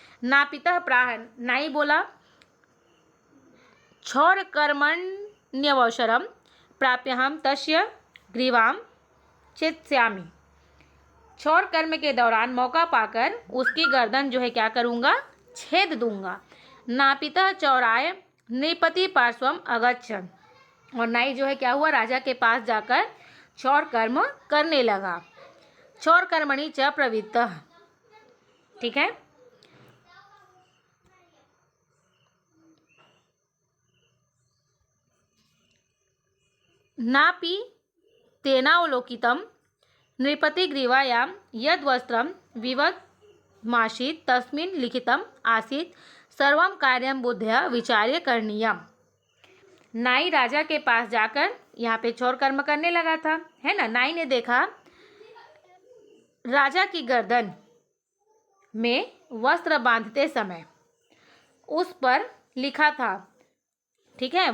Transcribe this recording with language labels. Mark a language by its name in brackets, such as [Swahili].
[Sanskrit] नापितः प्राह, [Hindi] नाई बोला, [Sanskrit] क्षौर कर्मण्यवसरम प्राप्यहम तस्य ग्रीवाम छेत्स्यामि, [Hindi] क्षौर कर्म के दौरान मौका पाकर उसकी गर्दन जो है क्या करूँगा? छेद दूंगा। [Sanskrit] नापितः चौराय नृपति पार्श्वम अगच्छन्, [Hindi] और नाई जो है क्या हुआ? राजा के पास जाकर क्षौर कर्म करने लगा। [Sanskrit] क्षौर कर्मणि च प्रवृत्तः। [Hindi] ठीक है। [Sanskrit] नापि तेनावलोकितं नृपतिग्रीवायां यद्वस्त्रं विवदमासीत् तस्मिन् लिखितम् आसीत् सर्वं कार्यं बुद्ध्या विचार्य करणीयम्। [Hindi] नाई राजा के पास जाकर यहाँ पे क्षौर कर्म करने लगा था, है ना। नाई ने देखा राजा की गर्दन में वस्त्र बांधते समय उस पर लिखा था। ठीक है।